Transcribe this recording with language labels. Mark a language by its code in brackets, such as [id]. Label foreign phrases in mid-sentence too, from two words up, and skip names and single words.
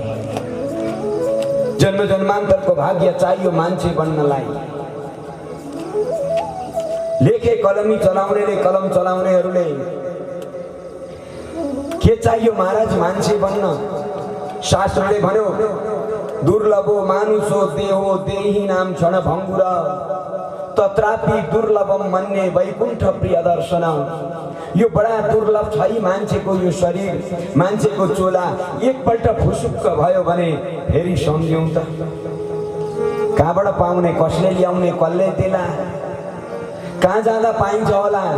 [ne] जन्म जन्मान्तरको भाग्य चाहियो मान्छे बन्नलाई। लेखे कलमी चलाउनेले, कलम चलाउनेहरूले के चाहियो महाराज मान्छे बन्न? शास्त्रले भन्यो, [sa] दुर्लभो मानुषो देहो देही नाम क्षण भङ्गुर तत्रापि दुर्लभम मन्ये वैकुण्ठ प्रिय दर्शन। [ne] यो बडा दुर्लभ छ है मान्छेको यो शरीर, मान्छेको चोला एकपल्ट फुसुक्क भयो भने फेरि सम्झ्यौँ त कहाँबाट पाउने, कसले ल्याउने, कसले देला, कहाँ जाँदा पाइन्छ होला।